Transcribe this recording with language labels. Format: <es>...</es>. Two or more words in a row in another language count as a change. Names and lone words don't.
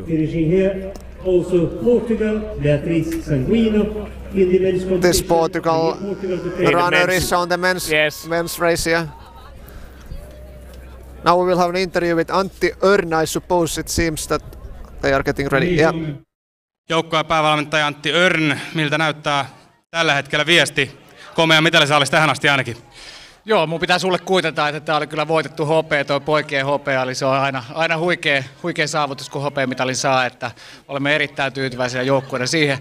<en>Finishing here, also Portugal, Beatriz Sanguino in the men's competition. This Portugal runner is on the men's race, yeah. Now we will have an interview with Antti Örn. I suppose it seems that they are getting ready. Yeah.</en> <fi>Joukkueen päävalmentaja Antti Örn, miltä näyttää tällä hetkellä viesti? Komea mitalisaalis tähän asti ainakin. Joo, mun pitää sulle kuitata, että tää oli kyllä voitettu hopea, toi poikien hopea, eli se on aina huikea saavutus, kun hopeamitalin saa, että olemme erittäin tyytyväisiä joukkueena siihen.</fi>